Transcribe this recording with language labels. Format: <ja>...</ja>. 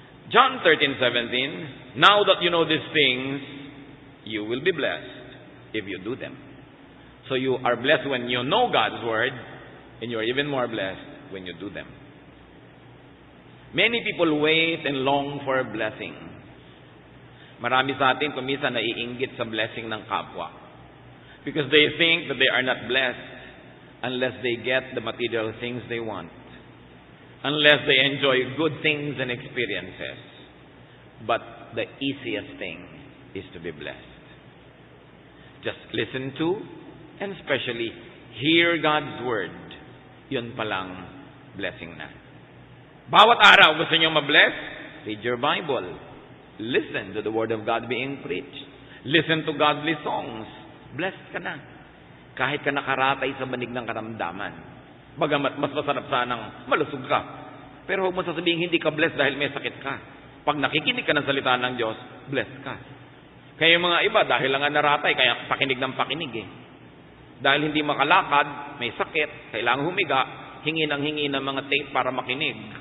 <en>John 13:17, now that you know these things, you will be blessed if you do them. So you are blessed when you know God's word, and you are even more blessed when you do them. Many people wait and long for a blessing.</en> <tl>Marami sa atin kumisa naiinggit sa blessing ng kapwa.</tl> <en>Because they think that they are not blessed unless they get the material things they want. Unless they enjoy good things and experiences. But the easiest thing is to be blessed. Just listen to and especially hear God's word.</en> <tl>Yun palang blessing na. Bawat araw gusto nyo mabless?</tl> <en>Read your Bible. Listen to the word of God being preached. Listen to godly songs. Blessed</en> <tl>ka na. Kahit ka nakaratay sa banig ng karamdaman. Bagamat mas masarap sanang malusog ka. Pero huwag mo sasabihin hindi ka blessed dahil may sakit ka. Pag nakikinig ka ng salita ng Diyos, blessed ka. Kaya yung mga iba, dahil lang naratay, kaya pakinig ng pakinig Dahil hindi makalakad, may sakit, kailangan humiga, hingi ng mga tape para makinig.</tl>